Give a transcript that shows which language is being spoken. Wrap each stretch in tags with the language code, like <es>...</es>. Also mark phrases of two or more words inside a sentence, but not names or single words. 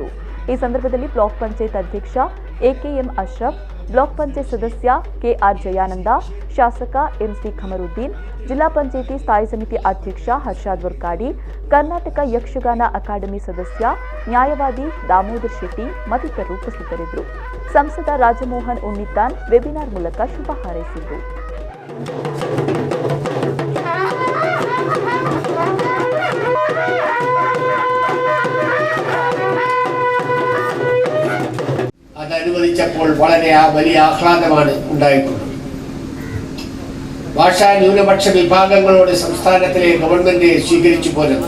<kn>ಈ ಸಂದರ್ಭದಲ್ಲಿ ಬ್ಲಾಕ್ ಪಂಚಾಯತ್ ಅಧ್ಯಕ್ಷ ಎಕೆಎಂ ಅಶ್ರಫ್, ಬ್ಲಾಕ್ ಪಂಚಾಯತ್ ಸದಸ್ಯ ಕೆಆರ್ ಜಯಾನಂದ, ಶಾಸಕ ಎಂಸಿ ಖಮರುದ್ದೀನ್, ಜಿಲ್ಲಾ ಪಂಚಾಯಿತಿ ಸ್ಥಾಯಿ ಸಮಿತಿ ಅಧ್ಯಕ್ಷ ಹರ್ಷಾದ್ ವರ್ಕಾಡಿ, ಕರ್ನಾಟಕ ಯಕ್ಷಗಾನ ಅಕಾಡೆಮಿ ಸದಸ್ಯ ನ್ಯಾಯವಾದಿ ದಾಮೋದರ್ ಶೆಟ್ಟಿ ಮತ್ತಿತರರು ಉಪಸ್ಥಿತರಿದ್ದರು. ಸಂಸದ ರಾಜಮೋಹನ್ ಉನ್ನಿತಾನ್ ವೆಬಿನಾರ್ ಮೂಲಕ ಶುಭ ಹಾರೈಸಿದರು.</kn> <ml>അതനുവദിച്ചപ്പോൾ വളരെ വലിയ ആഹ്ലാദമാണ് ഉണ്ടായിട്ടുള്ളത്. ഭാഷാ ന്യൂനപക്ഷ വിഭാഗങ്ങളോട് സംസ്ഥാനത്തിലെ ഗവൺമെന്റ് സ്വീകരിച്ചു പോരുന്നു.</ml>